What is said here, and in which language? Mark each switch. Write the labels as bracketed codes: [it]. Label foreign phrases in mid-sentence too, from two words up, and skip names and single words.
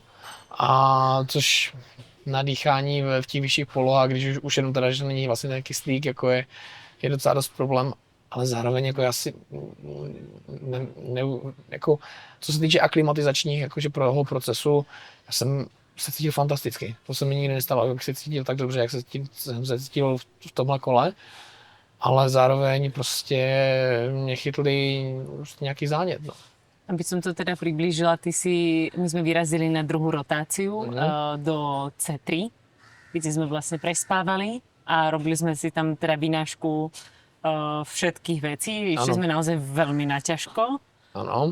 [cs] A což na dýchání v těch vyšších polohách, když už jenom teda, že není vlastně ten kyslík, jako je docela dost problém, ale zároveň jako já si jako, co se týče aklimatizačních jakože pro procesu, já jsem se cítil fantasticky. To se mi nikdy nestalo, jak se cítil tak dobře, jak jsem se cítil v tomhle kole, ale zároveň prostě mě chytli nějaký zánět. No. [sk] Aby som to teda priblížila, my sme vyrazili na druhú rotáciu do C3, kde sme vlastne prespávali a robili sme si tam teda vynášku všetkých vecí. Išli sme naozaj veľmi naťažko. [cs] Ano.